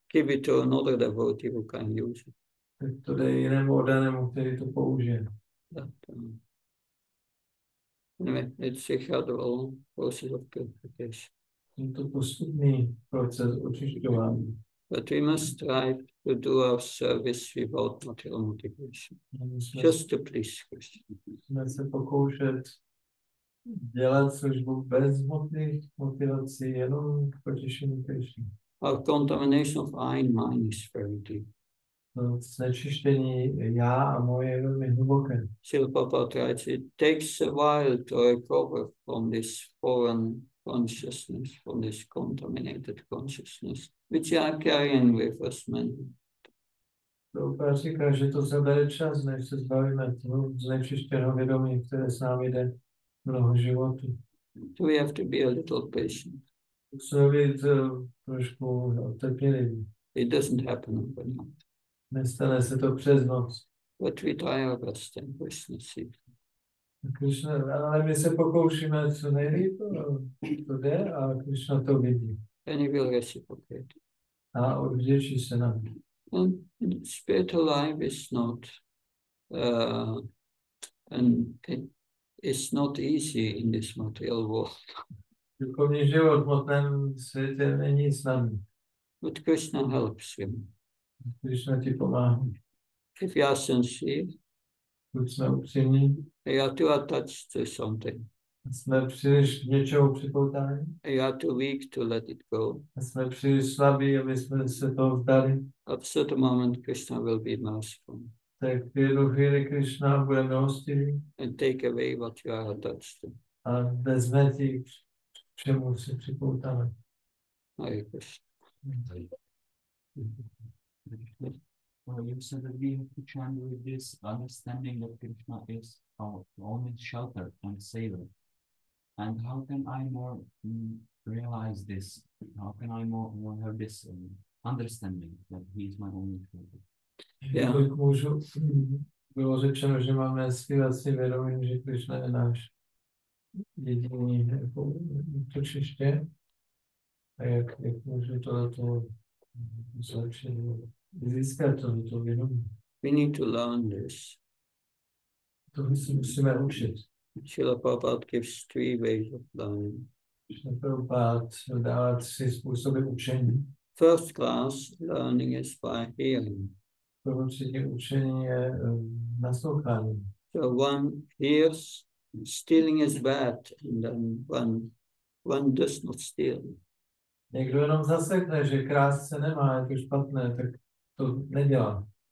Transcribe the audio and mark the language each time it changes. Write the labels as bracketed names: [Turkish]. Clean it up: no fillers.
[English] give it to another devotee who can use it. [Czech] tak to dej jinému oddanému, který to použije. [English] That, anyway, it's a gradual process of purification. [Czech] Je to postupný proces očišťování. [English] But we must strive to do our service without material motivation, just to please Krishna. [Czech] Musíme se pokoušet dělat službu bez hmotných motivací, jenom k potěšení Krishny. [English] Our contamination of eye and mind is very deep. [Czech] To znečištění já a moje je velmi hluboké. [English] Srila Prabhupada writes, it takes a while to recover from this foreign consciousness, from this contaminated consciousness, which we are carrying with us mentally. [Czech] Prabhupada říká, že to se bere čas, než se zbavíme toho znečištěného vědomí, které s námi jde mnoho životů. [English] So we have to be a little patient. [Czech] Musíme být trošku trpěliví. [English] It doesn't happen overnight. [Czech] Nestane se to přes noc. [English] But we try our best and Krishna sees. [Czech] Ale my se pokoušíme co nejlíp, to jde a Krishna to vidí. [English] And he will reciprocate. [Czech] A odvděčí se nám. [English] And spiritual life is not, and it is not easy in this material world. [Czech] Duchovní život v hmotném světě není snadný. [English] But Krishna helps him. [Czech] Krishna ti pomáhá. [English] If you are sincere, [Czech] Když jsme upřímní, [English] you are too attached to something. [Czech] jsme příliš k něčemu připoutáni, [English] You are too weak to let it go. [Czech] jsme příliš slabí, aby jsme se toho vzdali, [English] At a certain moment, Krishna will be merciful [Czech] tak v jednu chvíli Krishna bude milostivý [English] and take away what you are attached to. [Czech] a vezme ti, k čemu se připoutáme. [English] Hare Krishna. Well, you said that we have to chant with this understanding that Krishna is our only shelter and savior. And how can I more realize this? How can I more have this understanding that he is my only shelter? Yeah. [Czech] Jak můžu, bylo řečeno, že máme zpívat si vědomím, že Krishna je náš jediný utočiště. A jak můžu tohleto zlepšit, získat tohleto vědomí? [English] We need to learn this. [Czech] To si musíme učit. [English] Srila Prabhupada gives 3 ways of learning. [Czech] Prabhupada dává 3 způsoby učení. [English] First class learning is by hearing. [Czech] Prvotřídní učení je naslouchání. [English] So one hears stealing is bad, and then one does not steal. [Czech] Někdo jenom zasekne, že krást se nemá, je to špatné, tak to nedělá.